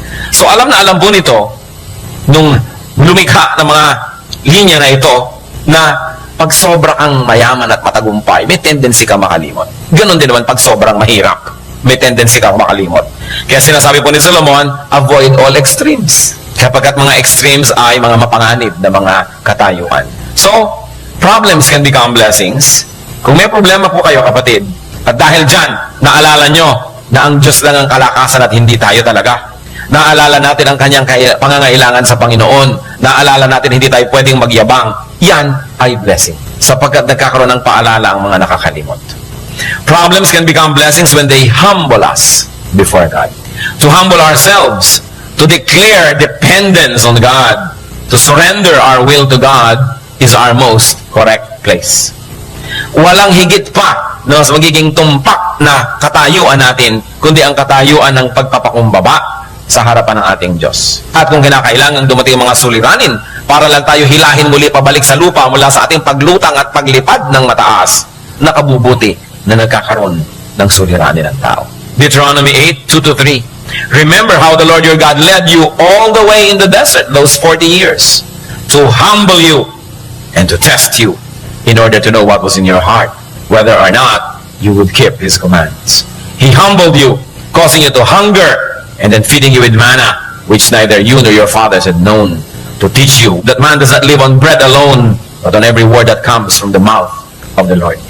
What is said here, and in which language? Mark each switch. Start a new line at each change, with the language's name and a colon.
Filipino: So alam na alam po nito, nung lumikha ng mga linya na ito, na pag sobra kang mayaman at matagumpay, may tendency kang makalimot. Ganon din naman pag sobrang mahirap, may tendency kang makalimot. Kaya sinasabi po ni Solomon,
English: avoid all extremes.
Filipino: Kapagkat mga extremes ay mga mapanganib na mga katayuan.
English: So, problems can become blessings.
Filipino: Kung may problema po kayo, kapatid, at dahil dyan, naalala nyo na ang Diyos lang ang kalakasan at hindi tayo talaga. Naalala natin ang kanyang pangangailangan sa Panginoon. Naalala natin hindi tayo pwedeng magyabang. Yan ay blessing. Sapagkat nagkakaroon ng paalala ang mga nakakalimot.
English: Problems can become blessings when they humble us before God. To humble ourselves, to declare dependence on God, to surrender our will to God is our most correct place.
Filipino: Walang higit pa na mas magiging tumpak na katayuan natin, kundi ang katayuan ng pagpapakumbaba sa harapan ng ating Diyos. At kung kinakailangan dumating mga suliranin para lang tayo hilahin muli pabalik sa lupa mula sa ating paglutang at paglipad ng mataas, nakabubuti na nagkakaroon ng suliranin ng tao.
English: Deuteronomy 8:2-3. Remember how the Lord your God led you all the way in the desert those 40 years to humble you and to test you in order to know what was in your heart, whether or not you would keep His commands. He humbled you, causing you to hunger, and then feeding you with manna, which neither you nor your fathers had known, to teach you that man does not live on bread alone, but on every word that comes from the mouth of the Lord.